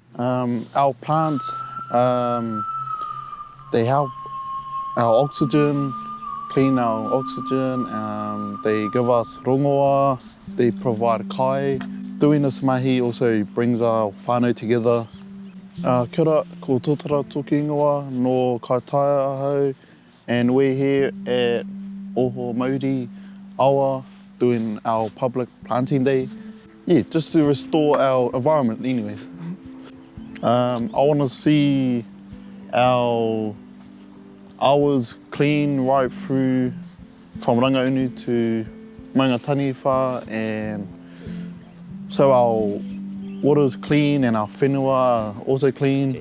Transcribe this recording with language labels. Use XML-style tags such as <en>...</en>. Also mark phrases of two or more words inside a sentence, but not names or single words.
<en>Our plants, they help our oxygen, clean our oxygen, they give us rongoa, they provide kai. Doing this mahi also brings our whānau together.</en> <mi>Kia ora, ko Totara Toki Ingoa no Kaitaia ahau,</mi> <en>and we're here at Oho Mauri Awa doing our public planting day. Yeah, just to restore our environment anyways. I want to see our hours clean right through from Rangaunu to Maunga Taniwha, and so our water's clean and our whenua are also clean.</en>